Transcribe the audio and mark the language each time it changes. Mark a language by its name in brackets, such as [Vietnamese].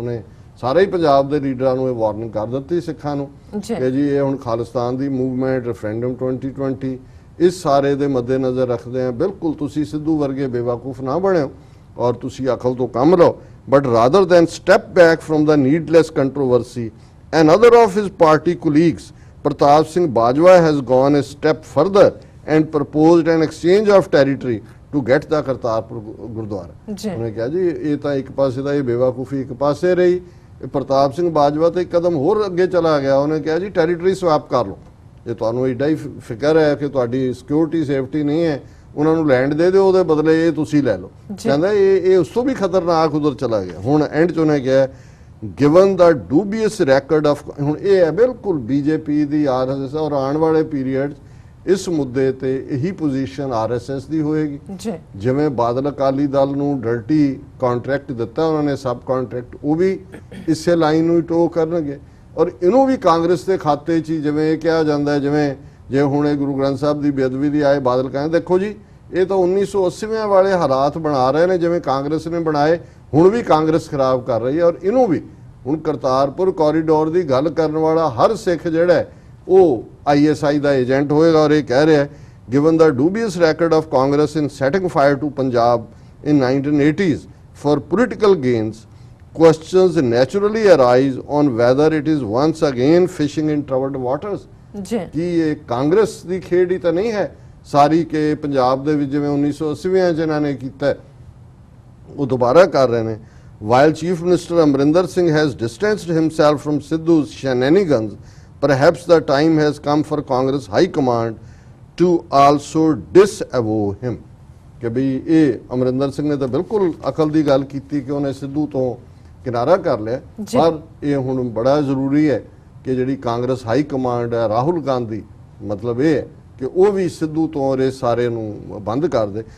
[Punjabi] उन्हें ਸਾਰੇ ਹੀ ਪੰਜਾਬ ਦੇ ਲੀਡਰਾਂ ਨੂੰ ਇਹ ਵਾਰਨਿੰਗ ਕਰ ਦਿੱਤੀ ਸਿੱਖਾਂ ਨੂੰ ਕਿ ਜੀ ਇਹ ਹੁਣ ਖਾਲਿਸਤਾਨ ਦੀ ਮੂਵਮੈਂਟ, ਰੈਫਰੈਂਡਮ 2020 ਇਸ ਸਾਰੇ ਦੇ ਮੱਦੇਨਜ਼ਰ ਰੱਖਦੇ ਆ ਬਿਲਕੁਲ ਤੁਸੀਂ ਸਿੱਧੂ ਵਰਗੇ ਬੇਵਕੂਫ ਨਾ ਬਣਿਓ ਔਰ ਤੁਸੀਂ ਅਕਲ ਤੋਂ ਕੰਮ ਲਓ, [English] But rather than step back from the needless controversy. Another of his party colleagues, Pratap Singh Bajwa, has gone a step further and proposed an exchange of territory to get the Kartarpur Gurdwara। [Punjabi] ਉਹਨੇ ਕਿਹਾ ਜੀ ਇਹ ਤਾਂ ਇੱਕ ਪਾਸੇ ਦਾ ਇਹ ਬੇਵਕੂਫੀ ਇੱਕ ਪਾਸੇ ਰਹੀ, ਪ੍ਰਤਾਪ ਸਿੰਘ ਬਾਜਵਾ ਤੇ ਇੱਕ ਕਦਮ ਹੋਰ ਅੱਗੇ ਚਲਾ ਗਿਆ। ਉਹਨੇ ਕਿਹਾ ਜੀ ਟੈਰੀਟਰੀ ਸਵੈਪ ਕਰ ਲਓ, ਜੇ ਤੁਹਾਨੂੰ ਐਡਾ ਹੀ ਫਿਕਰ ਹੈ ਕਿ ਤੁਹਾਡੀ ਸਿਕਿਉਰਿਟੀ ਸੇਫਟੀ ਨਹੀਂ ਹੈ ਉਹਨਾਂ ਨੂੰ ਲੈਂਡ ਦੇ ਦਿਓ, ਉਹਦੇ ਬਦਲੇ ਇਹ ਤੁਸੀਂ ਲੈ ਲਓ। ਕਹਿੰਦਾ ਇਹ ਉਸ ਤੋਂ ਵੀ ਖਤਰਨਾਕ ਉਧਰ ਚਲਾ ਗਿਆ। ਹੁਣ ਐਂਡ 'ਚ ਉਹਨੇ ਕਿਹਾ [English] given the dubious record of, [Punjabi] ਹੁਣ ਇਹ ਹੈ ਬਿਲਕੁਲ ਬੀਜੇਪੀ ਦੀ ਆਰਐਸਐਸ, ਔਰ ਆਉਣ ਵਾਲੇ ਪੀਰੀਅਡ ਇਸ ਮੁੱਦੇ ਤੇ ਇਹੀ ਪੋਜੀਸ਼ਨ ਆਰਐਸਐਸ ਦੀ ਹੋਏਗੀ। ਜਿਵੇਂ ਬਾਦਲ ਅਕਾਲੀ ਦਲ ਨੂੰ ਡਰਟੀ ਕੰਟਰੈਕਟ ਦਿੱਤਾ ਉਹਨਾਂ ਨੇ, ਸਬ ਕੰਟਰੈਕਟ, ਉਹ ਵੀ ਇਸੇ ਲਾਈਨ ਨੂੰ ਹੀ ਟੋ ਕਰਨਗੇ। ਔਰ ਇਹਨੂੰ ਵੀ ਕਾਂਗਰਸ ਦੇ ਖਾਤੇ 'ਚ ਹੀ, ਜਿਵੇਂ ਇਹ ਕਿਹਾ ਜਾਂਦਾ ਹੈ, ਜਿਵੇਂ ਜੇ ਹੁਣ ਇਹ ਗੁਰੂ ਗ੍ਰੰਥ ਸਾਹਿਬ ਦੀ ਬੇਅਦਬੀ ਦੀ ਆਏ, ਬਾਦਲ ਕਹਿੰਦੇ ਦੇਖੋ ਜੀ ਇਹ ਤਾਂ 1980 ਵਾਲੇ ਹਾਲਾਤ ਬਣਾ ਰਹੇ ਨੇ ਜਿਵੇਂ ਕਾਂਗਰਸ ਨੇ ਬਣਾਏ, ਹੁਣ ਵੀ ਕਾਂਗਰਸ ਖਰਾਬ ਕਰ ਰਹੀ ਹੈ। ਔਰ ਇਹਨੂੰ ਵੀ ਹੁਣ ਕਰਤਾਰਪੁਰ ਕੋਰੀਡੋਰ ਦੀ ਗੱਲ ਕਰਨ ਵਾਲਾ ਹਰ ਸਿੱਖ ਜਿਹੜਾ ਉਹ ISI ਦਾ ਏਜੰਟ ਹੋਏਗਾ। ਔਰ ਇਹ ਕਹਿ ਰਿਹਾ ਹੈ [English] Given the dubious record of Congress in setting fire to Punjab in 1980s for political gains, questions naturally arise on whether it is once again fishing in troubled waters। [Punjabi] ਕਿ ਇਹ ਕਾਂਗਰਸ ਦੀ ਖੇਡ ਹੀ ਤਾਂ ਨਹੀਂ ਹੈ ਸਾਰੀ ਕਿ ਪੰਜਾਬ ਦੇ ਵਿੱਚ ਜਿਵੇਂ 1980 ਚ ਇਹਨਾਂ ਨੇ ਕੀਤਾ ਉਹ ਦੁਬਾਰਾ ਕਰ ਰਹੇ ਨੇ। [English] While Chief Minister Amrinder Singh has distanced himself from Sidhu's shenanigans, perhaps the time has come for Congress High Command to also disavow him। [Punjabi] ਕਿ ਵੀ ਇਹ ਅਮਰਿੰਦਰ ਸਿੰਘ ਨੇ ਤਾਂ ਬਿਲਕੁਲ ਅਕਲ ਦੀ ਗੱਲ ਕੀਤੀ ਕਿ ਉਹਨੇ ਸਿੱਧੂ ਤੋਂ ਕਿਨਾਰਾ ਕਰ ਲਿਆ, ਪਰ ਇਹ ਹੁਣ ਬੜਾ ਜ਼ਰੂਰੀ ਹੈ ਕਿ ਜਿਹੜੀ ਕਾਂਗਰਸ ਹਾਈ ਕਮਾਂਡ ਹੈ, ਰਾਹੁਲ ਗਾਂਧੀ, ਮਤਲਬ ਇਹ ਹੈ ਕਿ ਉਹ ਵੀ ਸਿੱਧੂ ਤੋਂ ਔਰ ਇਸ ਸਾਰੇ ਨੂੰ ਬੰਦ ਕਰ ਦੇ।